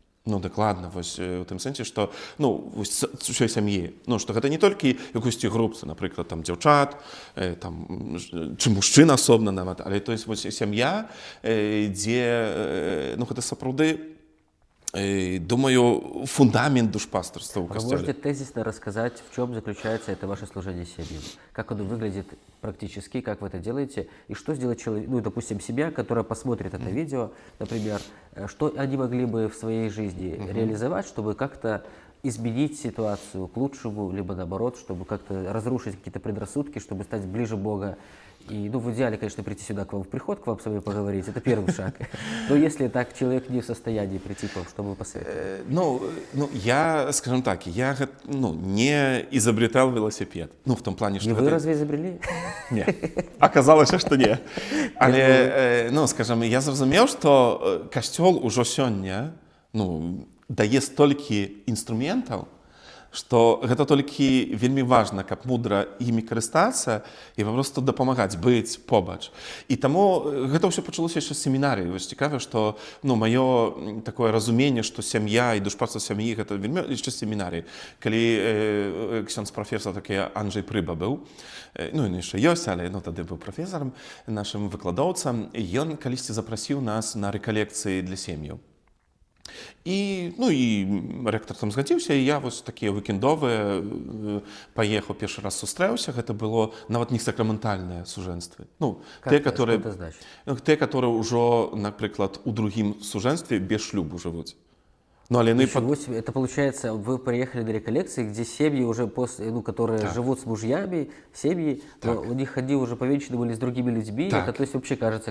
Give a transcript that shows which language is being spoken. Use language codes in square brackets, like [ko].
[be] Ну, дакладна, вось у тым сэнсе, што ну, вось усёй сям'і. Ну, што гэта не толькі якусьці групцы, напрыклад, там дзяўчат, там, чы мужчын асобна нават, але то есть вось сям'я, дзе ну, гэта сапраўды думаю, фундамент душпастырства ў [ru] Вы [be] касцёле. [ru] можете тезисно рассказать, в чем заключается это ваше служение семьям? Как оно выглядит практически, как вы это делаете? И что сделать человек, ну, допустим, семья, которая посмотрит это видео, например, что они могли бы в своей жизни реализовать, чтобы как-то изменить ситуацию к лучшему, либо наоборот, чтобы как-то разрушить какие-то предрассудки, чтобы стать ближе Бога. И, ну, в идеале, конечно, прийти сюда к вам в приход, к вам с вами поговорить, это первый шаг. Но если так человек не в состоянии прийти к вам, что вы посоветуете? Ну, я, скажем так, я ну, не изобретал велосипед. Ну, в том плане, что... Не вы разве изобрели? Не. Оказалось, что не. [be] Але, ну, скажем, я зразумеў, што касцёл ужо сёння, ну, дае столькі інструментаў што гэта толькі вельмі важна, каб мудра імі карыстацца і папросту дапамагаць, быць побач. І таму гэта ўсё пачалося яшчэ з семінарыі. Вось цікава, што маё такое разуменне, што сям'я і душпарства сям'і гэта вельмі яшчэ з семінарыі. Калі ксёндз прафесор такі Анджэй Прыба быў, ну ён яшчэ ёсць, але тады быў прафесарам, нашым выкладоўцам, і ён калісьці запрасіў нас на рэкалекцыі для сем'яў. І рэктар там згадзіўся, і я вось такія вікендовыя паехаў, першы раз сустрэўся, гэта было нават не сакраментальныя сужэнствы. Тыя, которые ўжо, напрыклад, у другім сужэнстве без шлюбу жывуць. [ru] Это получается, вы приехали на реколлекции, где семьи уже которые живут с мужьями, семьи, но у них они уже повенчаны были с другими людьми, это то есть вообще кажется...